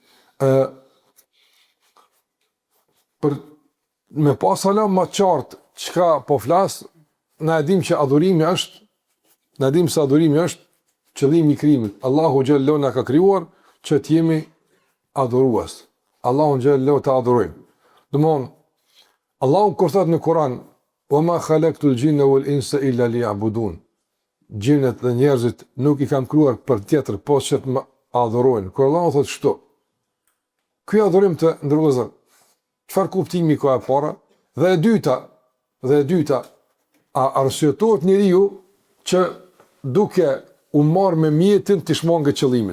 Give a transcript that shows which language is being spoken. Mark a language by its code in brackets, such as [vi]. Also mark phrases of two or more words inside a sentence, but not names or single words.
[sq] Për me pas hala më qartë çka po flas, na e dim që adhurimi është, na dim se adhurimi është qëllimi i krijimit. Allahu xhallahu na ka krijuar që të jemi adhurues. Allahu xhallahu ta adhurojmë. Domthon Allahu kur thot në Kur'an: [ar] "وما خلقت الجن والإنس إلا ليعبدون." [sq] Gjinët dhe njerëzit nuk i kam krijuar për tjetër, po që të më adhurojnë. Kur Allahu thot kështu, ky adhurim të ndërlozën, çfarë kuptimi ka e para? Dhe e dyta, a arsyetohet njeriu që duke u marrë me mjetin të shmangë qëllimit?